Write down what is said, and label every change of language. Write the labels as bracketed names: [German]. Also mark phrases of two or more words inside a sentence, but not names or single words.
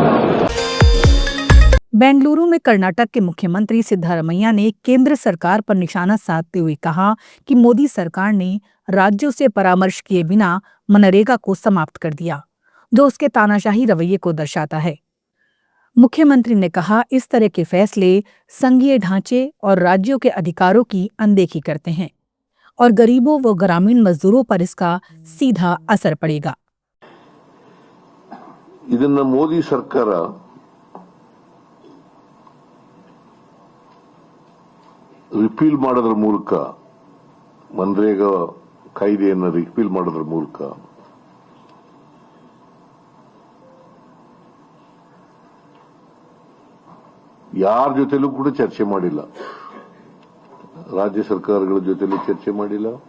[Hindi] बेंगलुरु में कर्नाटक के मुख्यमंत्री सिद्धारमैया ने केंद्र सरकार पर निशाना साधते हुए कहा कि मोदी सरकार ने राज्यों से परामर्श किए बिना मनरेगा को समाप्त कर दिया, जो उसके तानाशाही रवैये को दर्शाता है। मुख्यमंत्री ने कहा, इस तरह के फैसले संघीय ढांचे और राज्यों के अधिकारों की अनदेखी करते हैं और गरीबों व ग्रामीण मजदूरों पर इसका सीधा असर पड़ेगा। [Kannada] ಇದನ್ನ ಮೋದಿ ಸರ್ಕಾರ ರಿಪೀಲ್ ಮಾಡೋದ್ರ ಮೂಲಕ, ಮನ್ರೇಗಾ ಕಾಯ್ದೆಯನ್ನು ರಿಪೀಲ್ ಮಾಡೋದ್ರ ಮೂಲಕ ಯಾರ ಜೊತೆಲೂ ಕೂಡ ಚರ್ಚೆ ಮಾಡಿಲ್ಲ, ರಾಜ್ಯ ಸರ್ಕಾರಗಳ ಜೊತೆಲೂ ಚರ್ಚೆ ಮಾಡಿಲ್ಲ,